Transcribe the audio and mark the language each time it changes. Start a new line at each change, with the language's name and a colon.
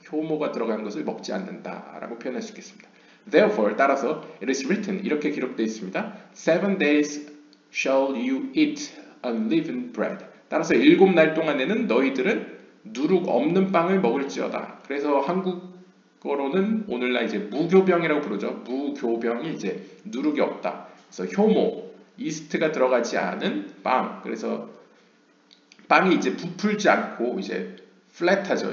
Korean: 효모가 들어간 것을 먹지 않는다라고 표현할 수 있겠습니다.
English: Therefore,
Korean: 따라서
English: it is written
Korean: 이렇게 기록되어 있습니다.
English: 7 days shall you eat unleavened bread.
Korean: 따라서 7날 동안에는 너희들은 누룩 없는 빵을 먹을지어다. 그래서 한국어로는 오늘날 이제 무교병이라고 부르죠. 무교병이 이제 누룩이 없다. 그래서 효모, 이스트가 들어가지 않은 빵. 그래서 빵이 이제 부풀지 않고 이제 플랫하죠.